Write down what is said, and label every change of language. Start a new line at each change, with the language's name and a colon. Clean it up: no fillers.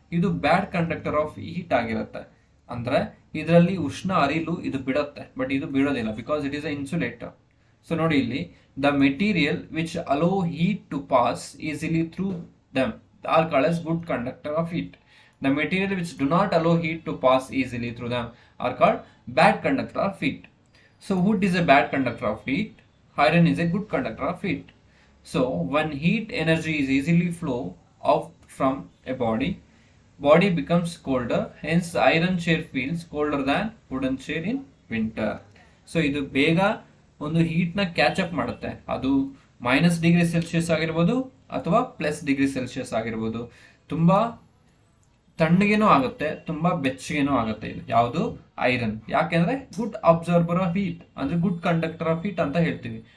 Kannada: ಇದು bad conductor of heat ಆಗಿರುತ್ತೆ. ಅಂದ್ರೆ ಇದರಲ್ಲಿ ಉಷ್ಣ ಅರಿಲು ಇದು ಬಿಡುತ್ತೆ, ಬಟ್ ಇದು ಬಿಡೋದಿಲ್ಲ,
English: Because it is a insulator.
Kannada: So ನೋಡಿ ಇಲ್ಲಿ,
English: The material which allow heat to pass easily through them are called as good conductor of heat. The material which do not allow heat to pass easily through them are called bad conductor of heat. So wood is a bad conductor of heat, iron is a good conductor of heat. So when heat energy is easily flow out from a body becomes colder, hence iron chair feels colder than wooden chair in winter.
Kannada: So ಇದು ಬೇಗ ಒಂದು heat ನ catch up ಮಾಡುತ್ತೆ. ಅದು -°C ಆಗಿರ್ಬೋದು ಅಥವಾ +°C ಆಗಿರ್ಬೋದು. ತುಂಬಾ ತಣ್ಣಗೇನೂ ಆಗುತ್ತೆ, ತುಂಬಾ ಬೆಚ್ಚಗೇನೂ ಆಗುತ್ತೆ. ಇದು ಯಾವುದು? ಐರನ್. ಯಾಕೆಂದ್ರೆ ಗುಡ್ ಅಬ್ಸರ್ಬರ್ ಆಫ್ ಹೀಟ್, ಅಂದ್ರೆ ಗುಡ್ ಕಂಡಕ್ಟರ್ ಆಫ್ ಹೀಟ್ ಅಂತ ಹೇಳ್ತೀವಿ.